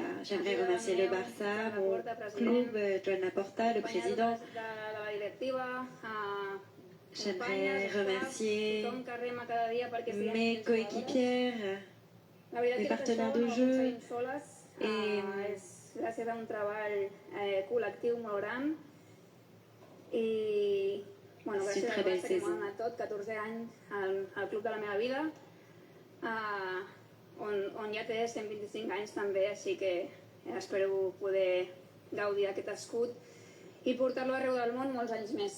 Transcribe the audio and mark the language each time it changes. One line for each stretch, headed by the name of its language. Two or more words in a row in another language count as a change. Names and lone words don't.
French: J'aimerais remercier le Barça, mon club, Joan Laporta, le président. J'aimerais remercier mes coéquipières, mes partenaires de jeu et
Catalan: gràcies a un treball col·lectiu molt gran i bueno, gràcies a que m'ho han donat tot, 14 anys al club de la meva vida on ja té 125 anys també, així que espero poder gaudir d'aquest escut i portar-lo arreu del món molts anys més.